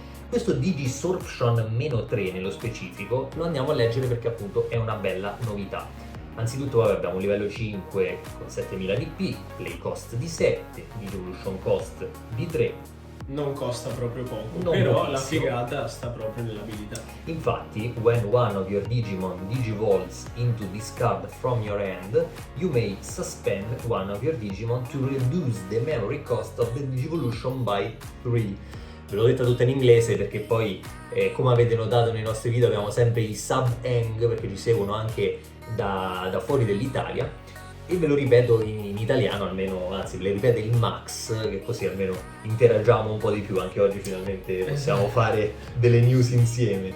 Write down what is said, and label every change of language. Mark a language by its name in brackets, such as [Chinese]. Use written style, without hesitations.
[Italian] Questo Digisorption -3 nello specifico lo andiamo a leggere perché appunto è una bella novità. Anzitutto abbiamo un livello 5 con 7000 DP, play cost di 7, Digivolution cost di 3. Non costa proprio poco, Non però pochissimo. la figata sta proprio nell'abilità. Infatti, [English] when one of your Digimon digivolves into discard from your hand, you may suspend one of your Digimon to reduce the memory cost of the Digivolution by 3. [Italian] ve l'ho detta tutta in inglese perché poi, come avete notato nei nostri video, abbiamo sempre i sub-hang perché ci seguono anche da fuori dell'Italia. E ve lo ripeto in italiano almeno, anzi ve lo ripeto il Max, che così almeno interagiamo un po' di più. Anche oggi finalmente possiamo fare delle news insieme.